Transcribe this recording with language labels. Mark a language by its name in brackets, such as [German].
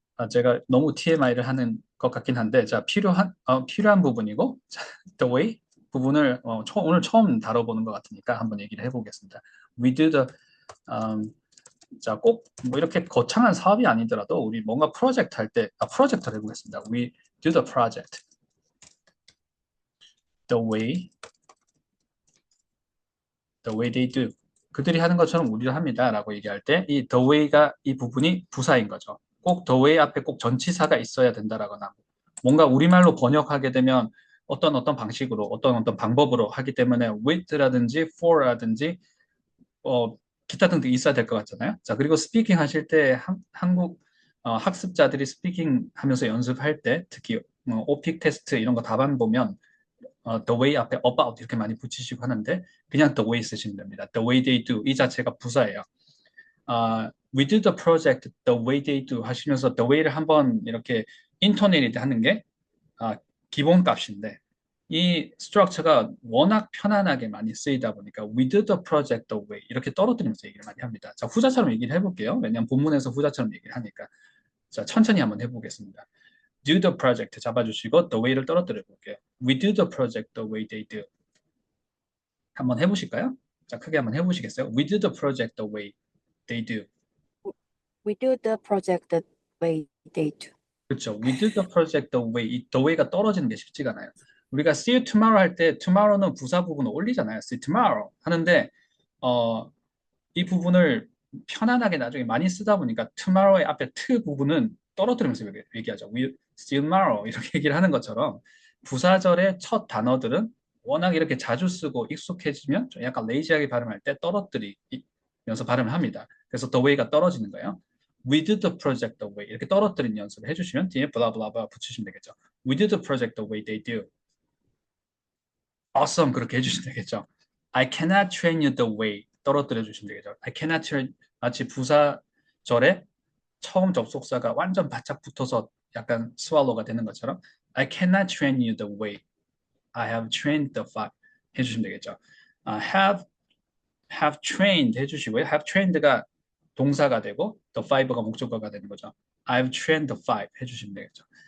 [Korean] 제가 너무 TMI를 하는 것 같긴 한데 자 필요한 부분이고 자, the way 부분을 오늘 처음 다뤄보는 것 같으니까 한번 얘기를 해보겠습니다. [English] We do the [Korean] 자, 꼭 뭐 이렇게 거창한 사업이 아니더라도 우리 뭔가 프로젝트 할 때 프로젝트를 해보겠습니다. [English] We do the project the way they do. [Korean] 그들이 하는 것처럼 우리도 합니다 라고 얘기할 때 이 the way가 이 부분이 부사인 거죠. 꼭 the way 앞에 꼭 전치사가 있어야 된다라거나 뭔가 우리말로 번역하게 되면 어떤 방식으로 어떤 방법으로 하기 때문에 with라든지 for라든지 기타 등등 있어야 될 것 같잖아요. 자, 그리고 스피킹 하실 때 한국 학습자들이 스피킹 하면서 연습할 때 특히 오픽 테스트 이런 거 답안 보면 the way 앞에 about 이렇게 많이 붙이시고 하는데 그냥 the way 쓰시면 됩니다. [English] The way they do [Korean] 이 자체가 부사예요. [English] We do the project the way they do [Korean] 하시면서 the way를 한번 이렇게 intonate 하는 게 기본 값인데 이 스트럭처가 워낙 편안하게 많이 쓰이다 보니까 [English] we do the project the way [Korean] 이렇게 떨어뜨리면서 얘기를 많이 합니다. 자, 후자처럼 얘기를 해볼게요. 왜냐하면 본문에서 후자처럼 얘기를 하니까. 자, 천천히 한번 해보겠습니다. [English] Do the project [Korean] 잡아주시고 [English] the way를 [Korean] 떨어뜨려 볼게요. [English] We do the project the way they do. [Korean] 한번 해보실까요? 자, 크게 한번 해보시겠어요? [English] We do the project the way they do. We do the project the way they do. [Korean] 그렇죠. [English] We do the project the way. [Korean] 이 the way가 떨어지는 게 쉽지가 않아요. 우리가 [English] see you tomorrow [Korean] 할 때 tomorrow는 부사 부분을 올리잖아요. [English] see you tomorrow [Korean] 하는데 이 부분을 편안하게 나중에 많이 쓰다 보니까 tomorrow의 앞에 to 부분은 떨어뜨리면서 얘기하죠. [English] We see you tomorrow [Korean] 이렇게 얘기를 하는 것처럼 부사절의 첫 단어들은 워낙 이렇게 자주 쓰고 익숙해지면 좀 약간 레이지하게 발음할 때 떨어뜨리면서 발음을 합니다. 그래서 the way가 떨어지는 거예요. [English] We did the project the way [Korean] 이렇게 떨어뜨리는 연습을 해주시면 뒤에 블라블라블라 붙이시면 되겠죠. [English] We did the project the way they do. [Korean] Awesome 그렇게 해주시면 되겠죠. [English] I cannot train you the way [Korean] 떨어뜨려 주시면 되겠죠. [English] I cannot train [Korean] 마치 부사절에 처음 접속사가 완전 바짝 붙어서 약간 swallow가 되는 것처럼 [English] I cannot train you the way I have trained the five [Korean] 해주시면 되겠죠. [English] have trained [Korean] 해주시고요. have trained가 동사가 되고 the five가 목적어가 되는 거죠. [English] I've trained the five [Korean] 해주시면 되겠죠.